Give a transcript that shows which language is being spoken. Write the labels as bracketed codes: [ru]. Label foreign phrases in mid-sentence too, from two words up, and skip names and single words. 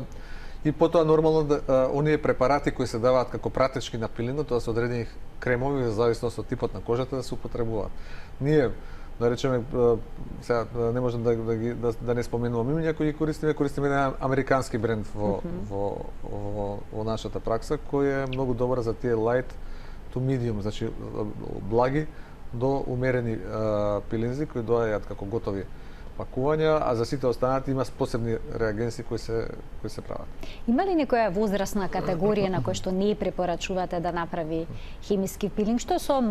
[mk] И потоа нормално оние препарати кои се даваат како пратечки на пилингот, тоа се одредени кремови во зависност од типот на кожата да се употребуваат. Ние да речеме, сега не можам да не споменувам имиња кои ги користиме еден американски бренд во нашата пракса кој е многу добар за тие [en] light to medium, [mk] значи благи до умерени пилинзи кои доаѓаат како готови пакувања, а за сите останати има посебни реагенси кои се прават. Има ли некоја возрастна категорија на која што не препорачувате да направи хемиски пилинг?